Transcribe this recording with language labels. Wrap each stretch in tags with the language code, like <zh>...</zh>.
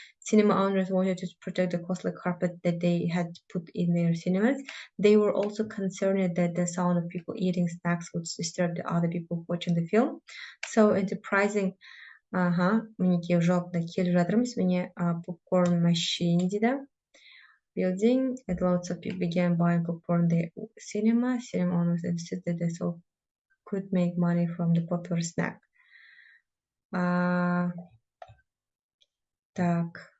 <en>Cinema owners wanted to protect the costly carpet that they had put in their cinemas. They were also concerned that the sound of people eating snacks would disturb the other people watching the film. So enterprising,</en> <kk>мінекей жауапта келіп жатырмыз, міне</kk> <en>popcorn machine</en> <kk>дейді.</kk> <en>Building, and lots of people began buying popcorn in the cinema. Cinema owners insisted that they so could make money from the popular snack. Так.</en>